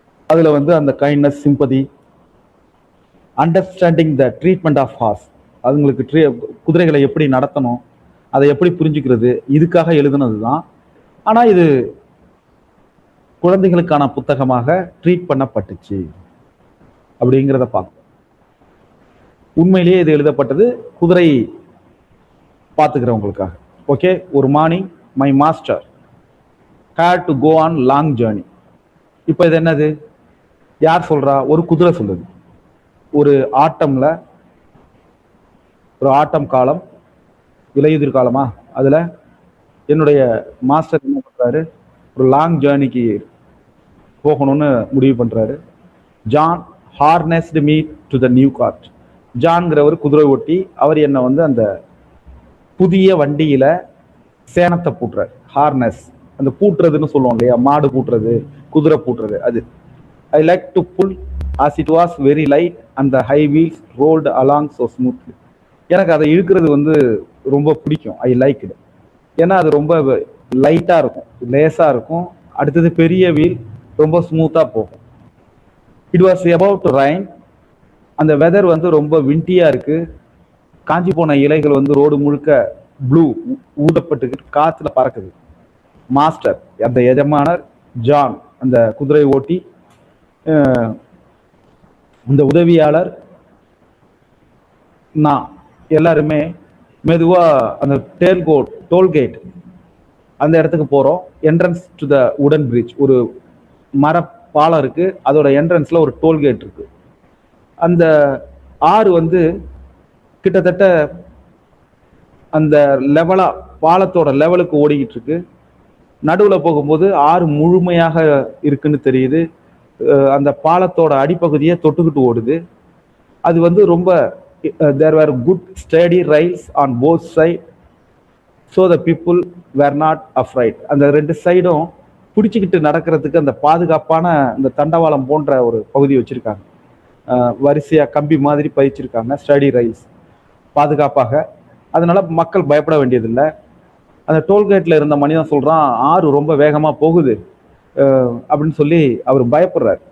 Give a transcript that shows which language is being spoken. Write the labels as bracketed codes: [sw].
[ta] அதுல அந்த kindness, sympathy, [en] understanding the treatment of horse, [ta] அதுங்களுக்கு குதிரைகளை எப்படி நடத்தணும், அதை எப்படி புரிஞ்சுக்கிறது, இதுக்காக எழுதுனது தான். ஆனா இது குழந்தைகளுக்கான புத்தகமாக ட்ரீட் பண்ணப்பட்டுச்சு அப்படிங்கிறத பார்க்கும். உண்மையிலேயே இது எழுதப்பட்டது குதிரை பார்த்துக்கிறவங்களுக்காக. [en] okay, [ta] ஒரு [en] Morning my master had to go on long journey. [ta] இப்போ இது என்னது? யார் சொல்றா? ஒரு குதிரை சொல்லுது. ஒரு ஆட்டம்ல, ஒரு ஆட்டம் காலம், இலையுதிர் காலமா, அதுல என்னுடைய மாஸ்டர் என்ன பண்றாரு? ஒரு லாங் ஜேர்னிக்கு போகணும்னு முடிவு பண்றாரு. [en] John harnessed me to the new cart. [ta] ஜான்கிறவர் குதிரை ஓட்டி, அவர் என்ன அந்த புதிய வண்டியில சேனத்தை பூட்டுறாரு. ஹார்னஸ், அந்த பூட்டுறதுன்னு சொல்லுவோம் இல்லையா, மாடு பூட்டுறது, குதிரை பூட்டுறது, அது. [en] I like to pull as it was very light and the high wheels rolled along so smoothly. [ta] எனக்கு அதை இழுக்கிறது ரொம்ப பிடிக்கும். [en] I like it. [ta] ஏன்னா அது ரொம்ப லைட்டா இருக்கும், லேசா இருக்கும். அடுத்தது பெரிய வீல், ரொம்ப ஸ்மூத்தா போகும். [en] It was about to rain. [ta] அந்த வெதர் ரொம்ப விண்டியா இருக்கு. காஞ்சி போன இலைகள் ரோடு முழுக்க ப்ளூ ஊதப்பட்டு காத்துல பறக்குது. மாஸ்டர், அந்த எஜமானர், ஜான் அந்த குதிரை ஓட்டி, இந்த உதவியாளர், நான் எல்லாருமே மெதுவா அந்த டோல்கேட் அந்த இடத்துக்கு போறோம். [en] entrance to the wooden bridge, [ta] ஒரு மர பாலம் இருக்கு, அதோட என்ட்ரன்ஸ்ல ஒரு டோல்கேட் இருக்கு. அந்த ஆறு கிட்டத்தட்ட அந்த லெவலா, பாலத்தோட லெவலுக்கு ஓடிக்கிட்டு இருக்கு. நடுவில் போகும்போது ஆறு முழுமையாக இருக்குன்னு தெரியுது. அந்த பாலத்தோட அடிப்பகுதியை தொட்டுக்கிட்டு ஓடுது. அது ரொம்ப [en] there were good steady rails on both sides so the people were not afraid. [ta] அந்த ரெண்டு சைடும் பிடிச்சிக்கிட்டு நடக்கிறதுக்கு அந்த பாதுகாப்பான இந்த தண்டவாளம் போன்ற ஒரு பகுதி வச்சிருக்காங்க. வரிசையா கம்பி மாதிரி பதிச்சிருக்காங்க, ஸ்டடி ரைஸ் பாதுகாப்பாக. அதனால மக்கள் பயப்பட வேண்டியதில்லை. அந்த டோல்கேட்ல இருந்த மனிதன் சொல்றான், ஆறு ரொம்ப வேகமா போகுது அப்படின்னு சொல்லி அவர் பயப்படுறார்.